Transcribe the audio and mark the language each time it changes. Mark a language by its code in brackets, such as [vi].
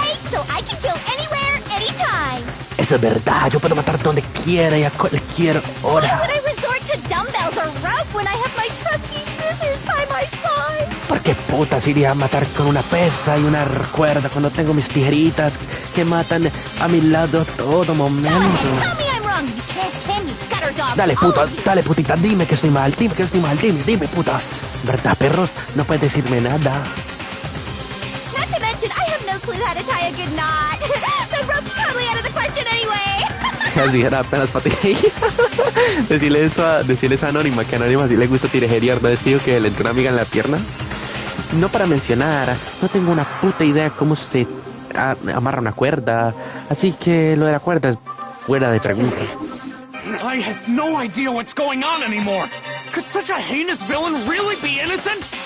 [en] Right, so I can kill anywhere, anytime. [es] Eso es verdad, yo puedo matar donde quiera y a cualquier [en] Why [es] hora. [en] would I resort to dumbbells or rope when I have my trusty scissors by my side? [es] ¿Por qué putas iría a matar con una pesa y una cuerda cuando tengo mis tijeritas que matan a mi lado a todo momento? [en] Tell me I'm wrong. You can't, can you? Gutter dogs. [es] Dale puta, dale putita, dime que estoy mal, dime puta. ¿Verdad, perros? No puedes decirme nada. [en] Not to mention, I have no clue how to tie a good knot. So rope's totally out of the question anyway. [es] Así era apenas para ti. Decirle eso a Anónima, que a Anónima sí le gusta tirejerear. ¿No es que digo que le entró una amiga en la pierna? No para mencionar, no tengo una puta idea cómo se amarra una cuerda. Así que lo de la cuerda es fuera de pregunta. [en] I have no idea what's going on anymore. Could such a heinous villain really be innocent?